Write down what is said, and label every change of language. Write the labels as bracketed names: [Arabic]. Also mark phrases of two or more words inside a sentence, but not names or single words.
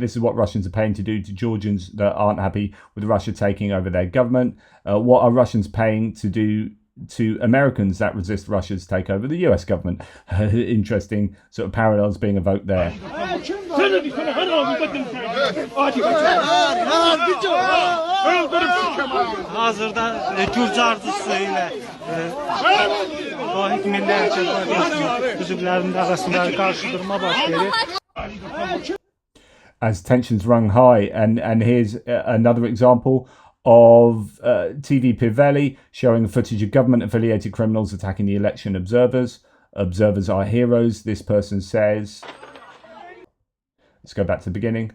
[English] This is what Russians are paying to do to Georgians that aren't happy with Russia taking over their government. What are Russians paying to do to Americans that resist Russia's takeover of the US government? Interesting sort of parallels being evoked there. [Azerbaijani] Hazırda Gürcü arzusu ile Vahid Milliyetçi Partisi üzvlərinin arasında qarşı durma başlayır. [English] As tensions run high, and here's another example of TV Pivelli showing footage of government-affiliated criminals attacking the election observers. Observers are heroes, this person says. Let's go back to the beginning.